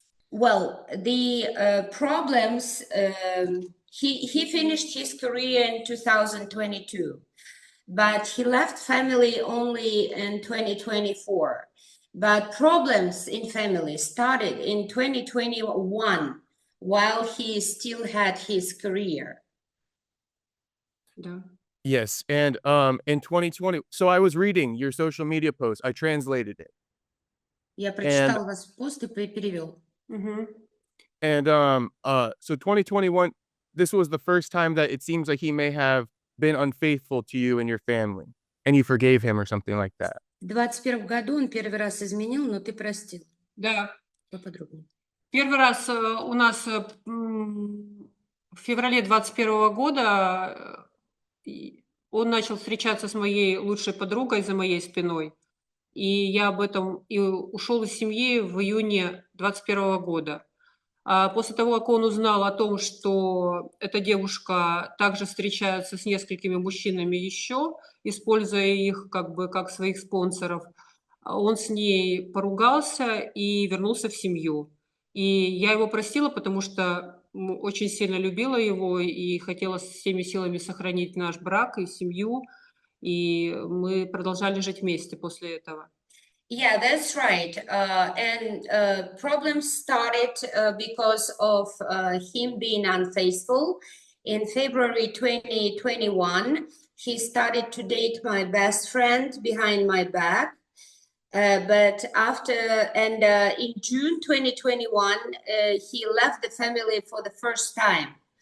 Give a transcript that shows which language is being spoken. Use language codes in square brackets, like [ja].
[en] Well, the problems, he finished his career in 2022, but he left family only in 2024. But problems in family started in 2021 while he still had his career. [ru] Да. [en] Yes, and in 2020, so I was reading your social media post. I translated it. [ru] Я прочитал ваш пост и перевел. [en] And so 2021, this was the first time that it seems like he may have been unfaithful to you and your family, and you forgave him or something like that. [ru] В 2021 году он первый раз изменил, но ты простил. Да. Поподробнее. Первый раз у нас в феврале 2021 года он начал встречаться с моей лучшей подругой за моей спиной. И я об этом и ушел из семьи в июне 2021 года. А после того, как он узнал о том, что эта девушка также встречается с несколькими мужчинами еще, используя их как бы как своих спонсоров, Он с ней поругался и вернулся в семью. И я его простила, потому что очень сильно любила его и хотела всеми силами сохранить наш брак и семью. И мы продолжали жить вместе после этого. [en] Yeah, that's right. And problems started because of him being unfaithful. In February 2021, he started to date my best friend behind my back. But after, and in June 2021, he left the family for the first time.